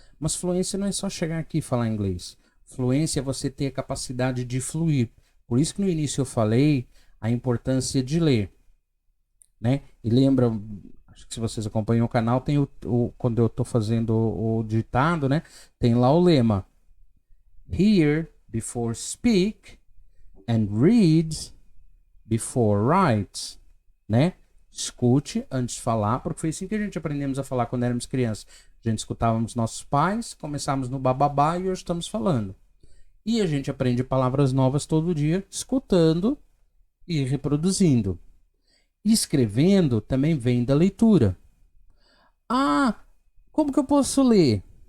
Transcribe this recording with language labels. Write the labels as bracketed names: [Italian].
[Portuguese] Mas fluência não é só chegar aqui e falar inglês. Fluência é você ter a capacidade de fluir. Por isso que no início eu falei a importância de ler. Né? E lembra, acho que se vocês acompanham o canal, tem quando eu estou fazendo o ditado, né? Tem lá o lema. [English] Hear before speak and read before write, né? [Portuguese] Escute antes de falar, porque foi assim que a gente aprendemos a falar quando éramos crianças. A gente escutávamos nossos pais, começávamos no bababá e hoje estamos falando. E a gente aprende palavras novas todo dia, escutando e reproduzindo. E escrevendo também vem da leitura. Ah, como que eu posso ler?